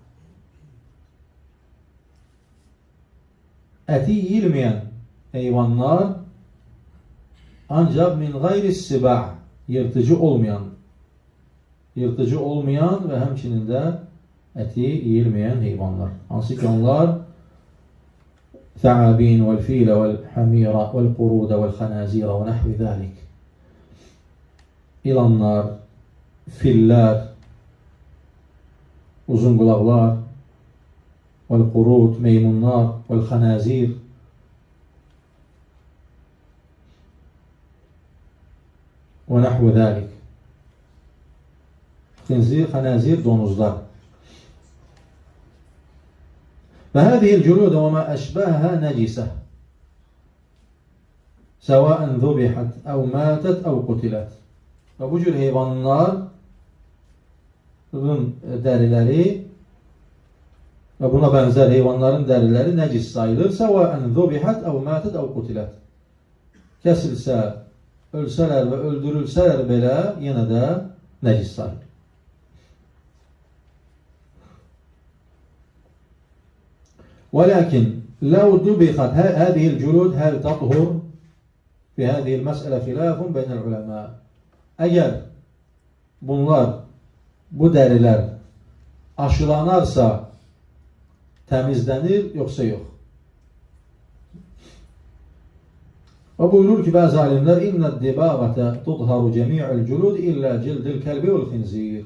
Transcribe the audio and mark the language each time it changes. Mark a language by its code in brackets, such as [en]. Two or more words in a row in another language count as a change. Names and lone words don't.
[az] Əti yiyilməyən heyvanlar ancaq [ar] من غير سباع' [az] yırtıcı olmayan və həmçinin də əti yiyilməyən heyvanlar. Hansı ki onlar [ar] ثعابين والفيل والحمير والقرود والخنازير ونحو ذلك. [az] İlanlar, filler, uzun qulaqlar, والقرود, meymunlar, [ar] والخنازير, ونحو ذلك. [az] Xənazir, donuzlar. [ar] فهذه الجلود وما أشبهها نجسة سواء ذبحت أو ماتت أو قتلت. [tr] Ve bu cür hayvanların derileri ve buna benzer hayvanların derileri necis sayılır. [ar] سواء ذبحت أو ماتت أو قتلت. [az] Kesilsə, ölsələr və öldürülsələr belə yenə də necis sayılır. [ar] ولكن لو دبخت هذه الجلود هل تطهر؟ في هذه المسألة خلاف بين العلماء. [tr] Eğer bu deriler aşılanarsa temizlenir yoksa yok. Ve buyurur ki bazı alimler [ar] إن الدباغة تطهر جميع الجلود إلا جلد الكلب والخنزير.